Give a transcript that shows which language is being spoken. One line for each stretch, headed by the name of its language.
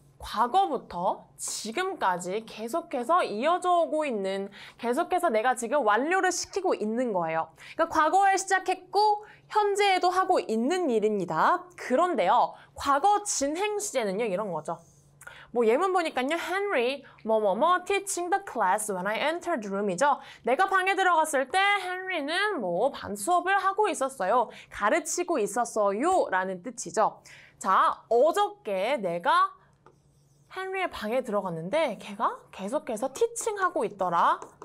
Korean: 과거부터 지금까지 계속해서 이어져 오고 있는, 계속해서 내가 지금 완료를 시키고 있는 거예요. 그러니까 과거에 시작했고 현재에도 하고 있는 일입니다. 그런데요, 과거 진행 시제는요, 이런 거죠. 뭐 예문 보니까요,
English: Henry
Korean: 뭐뭐뭐
English: teaching the class when I entered the room이죠.
Korean: 내가 방에 들어갔을 때 헨리는 뭐 반 수업을 하고 있었어요. 가르치고 있었어요 라는 뜻이죠. 자, 어저께 내가 헨리의 방에 들어갔는데 걔가 계속해서 티칭하고 있더라.